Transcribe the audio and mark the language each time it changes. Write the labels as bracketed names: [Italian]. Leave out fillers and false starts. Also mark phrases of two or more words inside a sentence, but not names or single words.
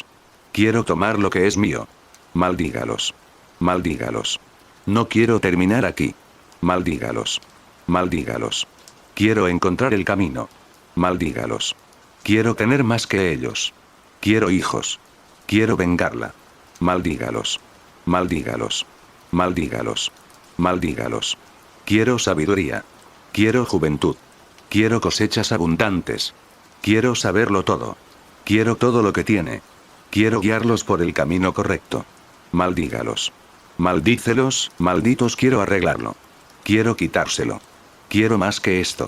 [Spanish] Quiero tomar lo que es mío. Maldígalos. Maldígalos. No quiero terminar aquí. Maldígalos. Maldígalos. Quiero encontrar el camino. Maldígalos. Quiero tener más que ellos. Quiero hijos. Quiero vengarla. Maldígalos. Maldígalos. Maldígalos. Maldígalos. Quiero sabiduría. Quiero juventud. Quiero cosechas abundantes. Quiero saberlo todo. Quiero todo lo que tiene. Quiero guiarlos por el camino correcto. Maldígalos. Maldícelos, malditos, quiero arreglarlo. Quiero quitárselo. Quiero más que esto.